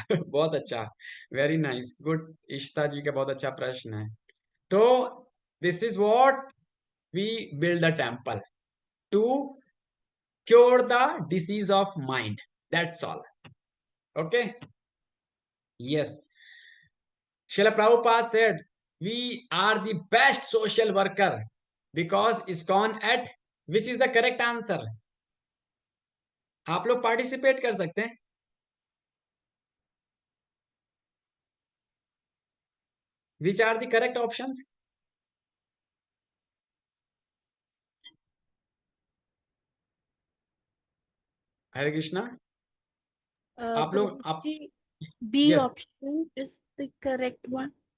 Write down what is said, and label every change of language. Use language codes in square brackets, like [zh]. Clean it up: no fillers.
[hi] बहुत अच्छा, [en] Very nice, good. [hi] Ishita जी का बहुत अच्छा प्रश्न है। [en] तो this is what we build the temple to cure the disease of mind, that's all. Okay, yes. Srila Prabhupada said, we are the best social worker because ISKCON at, which is the correct answer? [hi] आप लोग participate कर सकते हैं। [en] Which are the correct options? [hi] हरे कृष्णा, आप लोग आप [en] Prabhuji, B yes, option is the correct one.